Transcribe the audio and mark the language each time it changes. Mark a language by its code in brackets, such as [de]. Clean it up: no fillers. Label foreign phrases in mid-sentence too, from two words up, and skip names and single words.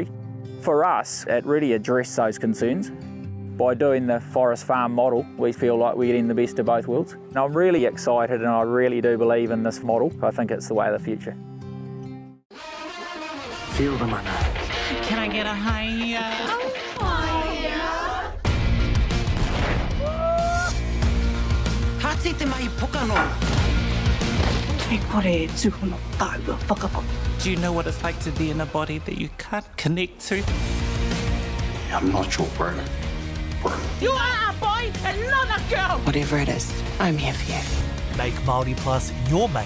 [en] For us, it really addressed those concerns. By doing the forest farm model, we feel like we're getting the best of both worlds. And I'm really excited, and I really do believe in this model. I think it's the way of the future. Feel the mana. Can I get a hiya? [mi] Te mai pokano. [en] Do you know what it's like to be in a body that you can't connect to? I'm not your brother. You are a boy and not a girl. Whatever it is, I'm here for you. Make Māori Plus your mate.